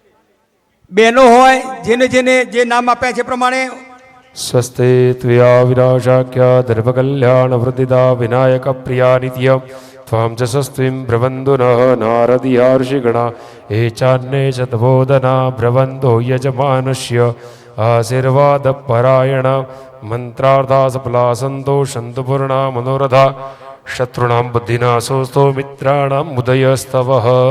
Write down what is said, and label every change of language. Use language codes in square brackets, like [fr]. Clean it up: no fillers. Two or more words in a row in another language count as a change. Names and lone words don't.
[gu] બહેનો હોય જેને જે નામ આપ્યા છે પ્રમાણે [sa] स्वस्ते त्वया विनाशाख्या दर्भकल्याणवृद्धिदा विनायकप्रिया नित्यं त्वां च स्वस्तिं ब्रवन्तु नः नारदिया ऋषिगणा ये चान्ये च तपोधना ब्रवन्तो यजमानस्य आशीर्वादपरायण मन्त्रार्था सफला सन्तो सन्तु पूर्णा मनोरथा शत्रूणां बुद्धिनाशोऽस्तु मित्राणां मुदयस्तवः